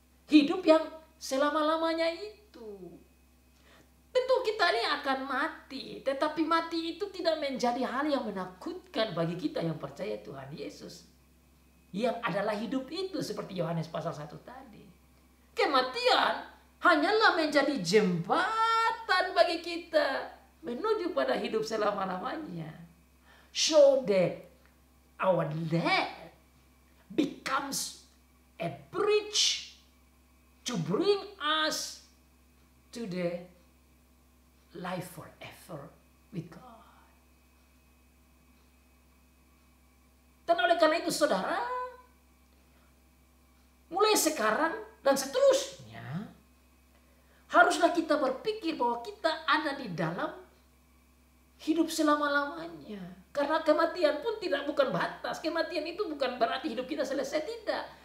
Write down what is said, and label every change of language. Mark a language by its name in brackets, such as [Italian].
[Indonesian] Hidup yang selama-lamanya itu. Tentu kita ini akan mati, tetapi mati itu tidak menjadi hal yang menakutkan bagi kita yang percaya Tuhan Yesus. Yang adalah hidup itu seperti Yohanes pasal 1 tadi. Kematian hanyalah menjadi jembatan bagi kita menuju pada hidup selama-lamanya. [English] So that our death becomes a bridge to bring us to the life forever with God. [Indonesian] Dan oleh karena itu saudara, mulai sekarang dan seterusnya, haruslah kita berpikir bahwa kita ada di dalam hidup selama-lamanya. Karena kematian pun bukan batas. Kematian itu bukan berarti hidup kita selesai, tidak.